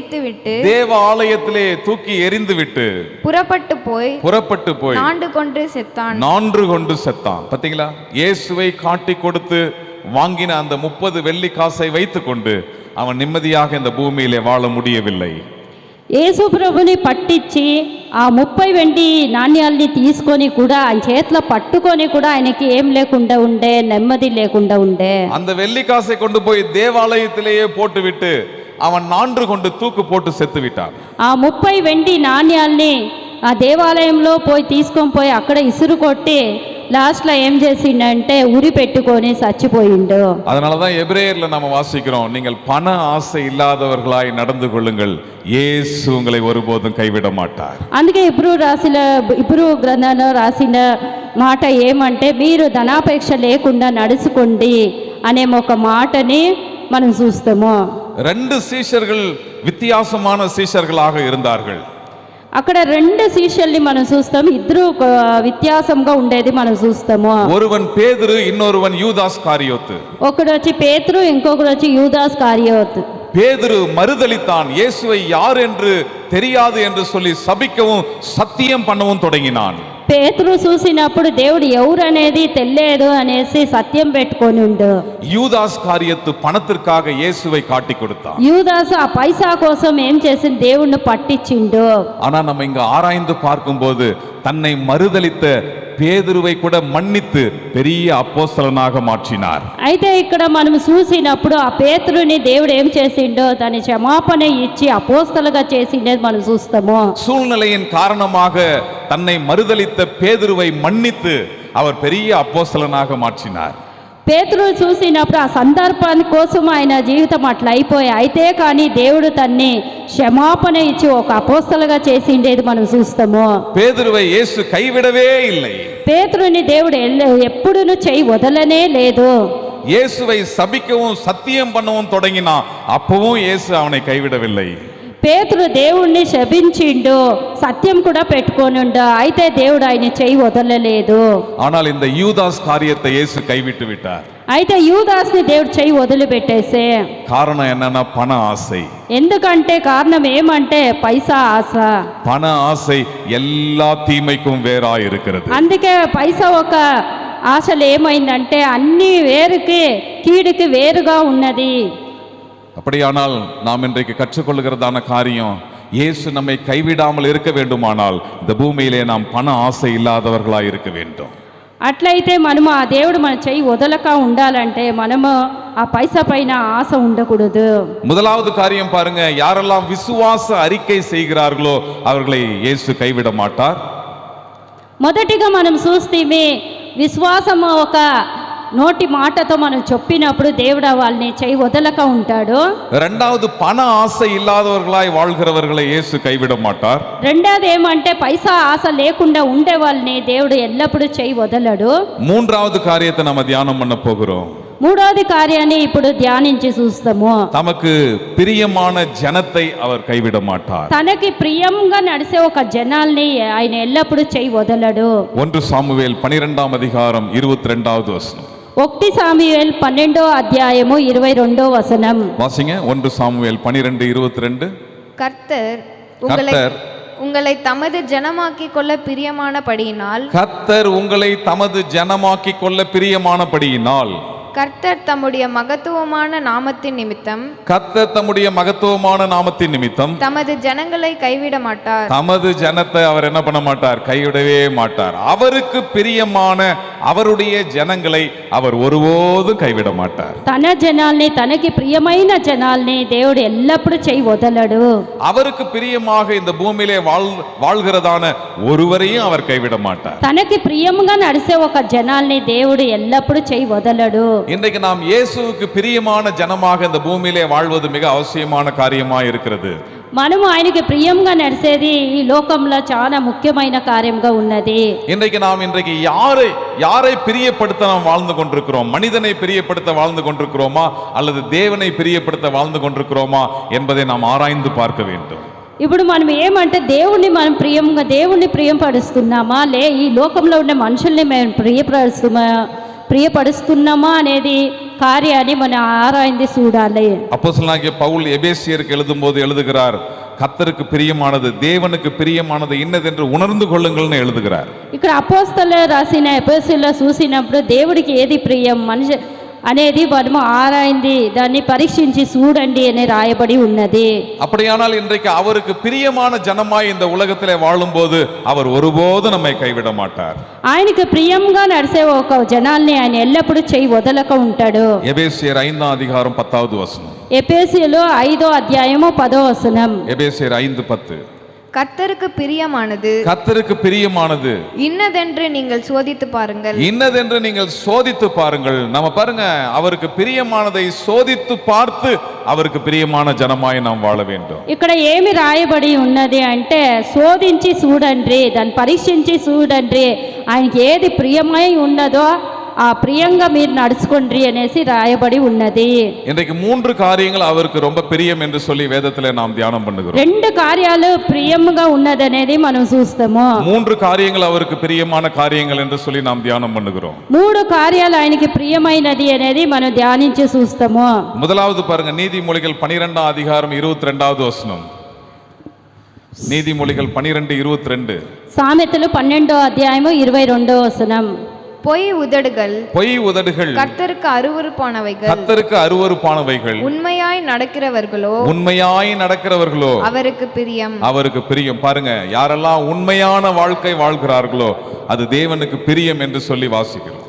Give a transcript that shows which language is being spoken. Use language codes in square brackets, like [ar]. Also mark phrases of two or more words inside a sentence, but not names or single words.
[ta] தூக்கி எறிந்துவிட்டு புறப்பட்டு போய் நாண்டு கொண்டு செத்தான். பாத்தீங்களா, இயேசுவை காட்டி கொடுத்து வாங்கின அந்த 30 வெள்ளிக்காசை வைத்துக்கொண்டு அவன் நிம்மதியாக இந்த பூமியிலே வாழ முடியவில்லை. [te] యేసు ప్రభుని పట్టించి ఆ 30 వెండి నాణ్యాల్ని తీసుకొని కూడా ఆయన చేతిలో పట్టుకొని కూడా ఆయనకి ఏం లేకుండా ఉండే, నెమ్మది లేకుండా ఉండే. [ta] அந்த வெள்ளிக்காசை கொண்டு போய் தேவாலயத்திலேயே போட்டுவிட்டு அவன் நான்று கொண்டு தூக்கு போட்டு செத்து விட்டான். [te] ఆ 30 వెండి నాణ్యాల్ని ఆ దేవాలయంలో పోయి తీసుకొని పోయి అక్కడ ఇసురు కొట్టి లాస్ట్లో ఏం చేసిండంటే ఉరి పెట్టుకొని చచ్చిపోయిండు. [ta] அதனாலதான் எபிரேயர்ல நாம வாசிக்கிறோம், நீங்கள் பண ஆசை இல்லாதவர்களாய் நடந்து கொள்ளுங்கள், இயேசு உங்களை ஒருபோதும் கைவிட மாட்டார். [te] అందుకే ఇబ్రూ గ్రంథంలో రాసిన మాట ఏమంటే మీరు ధనాపేక్ష లేకుండా నడుచుకోండి అనే ఒక మాటని మనం చూస్తాము. [ta] 2 சீஷர்கள் வித்தியாசமான சீஷர்களாக இருந்தார்கள். [te] అక్కడ 2 శిష్యుల్ని మనం చూస్తాం, ఇద్దరు వ్యత్యాసంగా ఉండేది మనం చూస్తాము. [ta] ஒருவன் பேதுரு, இன்னொருவன் யூதாஸ் காரியோத்து. [te] ఒకడు వచ్చి పేతురు, ఇంకొకడు వచ్చి యూదాస్ కారియోతు. [ta] பேதுரு மறுதலித்தான், இயேசுவை யார் என்று தெரியாது என்று சொல்லி சபிக்கவும் சத்தியம் பண்ணவும் தொடங்கினான். [te] పేతురు చూసినప్పుడు దేవుడు ఎవరు అనేది తెలియదు అనేసి సత్యం పెట్టుకొని ఉండు. [ta] யூதாஸ் காரியத்து பணத்திற்காக இயேசுவை காட்டி கொடுத்தான். [te] యూదాస్ ఆ పైసా కోసం ఏం చేసిన దేవుణ్ణి పట్టించిండు. [ta] ஆனா நம்ம இங்க ஆராய்ந்து பார்க்கும்போது தன்னை மறுதலித்த பேதுருவை கூட மன்னித்து பெரிய அப்போஸ்தலனாக மாற்றினார். [te] అయితే ఇక్కడ మనం చూసినప్పుడు ఆ పేతురుని దేవుడు ఏం చేసిండో దాని క్షమాపణ ఇచ్చి అపోస్తలుగా చేసిండేది మనం చూస్తాము. [ta] சூழ்நிலையின் காரணமாக தன்னை மறுதலித்த பேதுருவை மன்னித்து அவர் பெரிய அப்போஸ்தலனாக மாற்றினார். [te] పేతురు చూసినప్పుడు ఆ సందర్భాన్ని కోసం ఆయన జీవితం అట్లా అయిపోయి, అయితే కానీ దేవుడు తన్ని క్షమాపణ ఇచ్చి ఒక అపోస్తలుగా చేసిండేది మనం చూస్తాము. [ta] பேதுருவை இயேசு கைவிடவே இல்லை. [te] పేతురుని దేవుడు ఎప్పుడూ చెయ్యి వదలనే లేదు. [ta] இயேசுவை சபிக்கவும் சத்தியம் பண்ணவும் தொடங்கினா அப்பவும் இயேசு அவனை கைவிடவில்லை. [te] పేతురు దేవుణ్ణి శపించిండు, సత్యం కూడా పెట్టుకొనుండు, అయితే దేవుడు ఆయన చెయ్యి వదలలేదు. [ta] ஆனால் இந்த யூதாஸ் காரியத்தை இயேசு கைவிட்டு விட்டார். [te] అయితే యూదాస్ని దేవుడు చెయ్యి వదిలిపెట్టేసే. [ta] காரணம் என்னன்னா பண ஆசை. [te] ఎందుకంటే కారణం ఏమంటే పైసా ఆశ. [ta] பண ஆசை எல்லா தீமைக்கும் வேறா இருக்கிறது. [te] అందుకే పైసా ఒక ఆశలు ఏమైందంటే అన్ని వేరుకి కీడుకి వేరుగా ఉన్నది. [ta] அப்படியானால் நாம் இன்றைக்கு கற்றுக்கொள்கிறதான காரியம், இயேசு நம்மை கைவிடாமல் இருக்க வேண்டுமானால் இந்த பூமியிலே நாம் பண ஆசை இல்லாதவர்களாய் இருக்க வேண்டும். [te] అట్లయితే మనము ఆ దేవుడు మన చెయ్యి వదలక ఉండాలంటే మనము ఆ పైసా పైన ఆశ ఉండకూడదు. [ta] முதலாவது காரியம் பாருங்க, யாரெல்லாம் விசுவாச அறிக்கை செய்கிறார்களோ அவர்களை இயேசு கைவிட மாட்டார். [te] మొదటిగా మనం చూస్తే విశ్వాసము ఒక నోటి మాటతో మనం చెప్పినప్పుడు దేవుడు వాళ్ళని చెయ్యి వదలక ఉంటాడు. [ta] இரண்டாவது பண ஆசை இல்லாதவர்களாய் வாழ்கிறவர்களை இயேசு கைவிட மாட்டார். [te] రెండోది ఏమంటే పైసా ఆశ లేకుండా ఉండే వాళ్ళని దేవుడు ఎల్లప్పుడూ చెయ్యి వదలడు. [ta] மூன்றாவது காரியத்தை நம்ம தியானம் பண்ண போகிறோம். [te] మూడోది కార్యాన్ని ఇప్పుడు ధ్యానించి చూస్తాము. [ta] தமக்கு பிரியமான ஜனத்தை அவர் கைவிட மாட்டார். [te] తనకి ప్రియంగా నడిసే ఒక జనాల్ని ఆయన ఎల్లప్పుడూ చెయ్యి వదలడు. [ta] 1 சாமுவேல் 12ஆம் அதிகாரம் 22வது வசனம். [te] 1 సాముయేల్ 12వ అధ్యాయము 22వ వచనం. [ta] வாசிங்க. 1 சாமுவேல் 12:22. கர்த்தர் உங்களை தமது ஜனமாக்கிக் கொள்ள பிரியமானபடியினால் கர்த்தர் உங்களை தமது ஜனமாக்கிக் கொள்ள பிரியமானபடியினால் கர்த்தர் தம்முடைய மகத்துவமான நாமத்தின் நிமித்தம் கர்த்தர் தம்முடைய மகத்துவமான நாமத்தின் நிமித்தம் தமது ஜனங்களை கைவிட மாட்டார். தமது ஜனத்தை அவர் என்ன பண்ண மாட்டார்? கைவிடவே மாட்டார். அவருக்கு பிரியமான அவருடைய ஜனங்களை அவர் ஒருபோதும் கைவிட மாட்டார். [te] తన జనాల్ని తనకి ప్రియమైన జనాల్ని దేవుడు ఎల్లప్పుడూ చెయ్యి వదలడు. [ta] அவருக்கு பிரியமாக இந்த பூமியிலே வாழ்கிறதான ஒருவரையும் அவர் கைவிட மாட்டார். [te] తనకి ప్రియంగా నడిసే ఒక జనాల్ని దేవుడు ఎల్లప్పుడూ చెయ్యి వదలడు. [ta] இன்றைக்கு நாம் இயேசுவுக்கு பிரியமான ஜனமாக இந்த பூமியிலே வாழ்வது மிக அவசியமான காரியமாக இருக்கிறது. [te] మనము ఆయనకి ప్రియంగా నడిచేది ఈ లోకంలో చాలా ముఖ్యమైన కార్యంగా ఉన్నది. [ta] இன்றைக்கு நாம் யாரை பிரியப்படுத்த நாம் வாழ்ந்து கொண்டிருக்கிறோம்? மனிதனை பிரியப்படுத்த வாழ்ந்து கொண்டிருக்கிறோமா அல்லது தேவனை பிரியப்படுத்த வாழ்ந்து கொண்டிருக்கிறோமா என்பதை நாம் ஆராய்ந்து பார்க்க வேண்டும். [te] ఇప్పుడు మనం ఏమంటే దేవుణ్ణి ప్రియంపరుస్తున్నామా లే ఈ లోకంలో ఉన్న మనుషుల్ని మేము ప్రియపరుస్తున్నామా అనేది కార్యాన్ని మనం ఆరాய்ந்து చూడాలి. [ta] அப்போஸ்தலனாகிய பவுல் எபேசியருக்கு எழுதும்போது எழுதுகிறார், கர்த்தருக்கு பிரியமானது தேவனுக்கு பிரியமானது இன்னதென்று உணர்ந்து கொள்ளுங்கள்னு எழுதுகிறார். [te] ఇక్కడ అపోస్తలులు రాసిన ఎఫెసీయులో చూసినప్పుడు దేవుడికి ఏది ప్రియం మనిషి అనేది మనము ఆరాయింది దాన్ని పరీక్షించి చూడండి అని రాయబడి ఉన్నది. [ta] அப்படியானால் இன்றைக்கு அவருக்கு பிரியமான ஜனமாய் இந்த உலகத்திலே வாழும்போது அவர் ஒருபோதும் நம்மை கைவிட மாட்டார். [te] ఆయనకి ప్రియంగా నడిసే ఒక జనాల్ని ఆయన ఎల్లప్పుడూ చెయ్యి వదలక ఉంటాడు. [ta] எபேசியர் 5ஆம் அதிகாரம் 10வது வசனம். [te] ఎఫెసీయులు 5వ అధ్యాయము 10వ వచనం. [ta] எபேசியர் 5:10. கர்த்தருக்கு பிரியமானது இன்னதென்று நீங்கள் சோதித்து பாருங்கள். நம்ம பாருங்க, அவருக்கு பிரியமானதை சோதித்து பார்த்து அவருக்கு பிரியமான ஜனமாய் நாம் வாழ வேண்டும். [te] ఇక్కడ ఏమి రాయబడి ఉన్నది అంటే శోధించి చూడండి, దాన్ని పరీక్షించి చూడండి, ఆయనకి ఏది ప్రియమై ఉన్నదో ఆ ప్రియంగా మీరు నడుచుకోండి అనేసి రాయబడి ఉన్నది. [ta] இன்றைக்கு 3 காரியங்கள் அவருக்கு ரொம்ப பிரியம் என்று சொல்லி வேதத்திலே நாம் தியானம் பண்ணுகிறோம். [te] 2 కార్యాలు ప్రియంగా ఉన్నదనేది మనం చూస్తాము. [ta] 3 காரியங்கள் அவருக்கு பிரியமான காரியங்கள் என்று சொல்லி நாம் தியானம் பண்ணுகிறோம். [te] 3 కార్యాలు ఆయనకి ప్రియమైనది అనేది మనం ధ్యానించి చూస్తాము. [ta] முதலாவது பாருங்க, நீதிமொழிகள் 12ஆம் அதிகாரம் 22வது வசனம். நீதிமொழிகள் 12:22. [te] సామెతలు 12వ అధ్యాయము 22వ వచనం. [ta] பொய் உதடுகள் கர்த்தருக்கு அருவருப்பானவைகள் உண்மையாய் நடக்கிறவர்களோ அவருக்கு பிரியம். பாருங்க, யாரெல்லாம் உண்மையான வாழ்க்கை வாழ்கிறார்களோ அது தேவனுக்கு பிரியம் என்று சொல்லி வாசிக்கிறோம்.